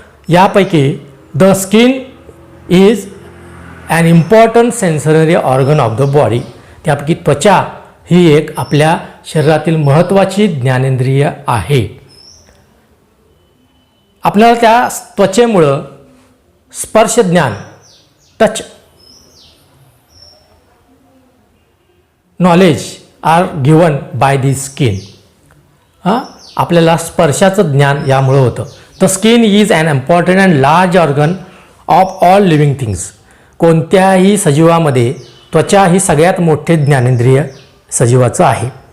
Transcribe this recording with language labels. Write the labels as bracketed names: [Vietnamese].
[Marathi] यापैकी [English] The skin is an important sensory organ of the body. [Marathi] त्यापैकी त्वचा ही एक आपल्या शरीरातील महत्त्वाची ज्ञानेंद्रिय आहे. आपल्याला त्या त्वचेमुळं स्पर्श ज्ञान, touch, [English] Knowledge are given by the skin. [Marathi] आपल्याला स्पर्शाचं ज्ञान यामुळं होतं. [English] The skin is an important and large organ of all living things. [Marathi] कोणत्याही सजीवामध्ये त्वचा ही सगळ्यात मोठे ज्ञानेंद्रिय सजीवाचं आहे.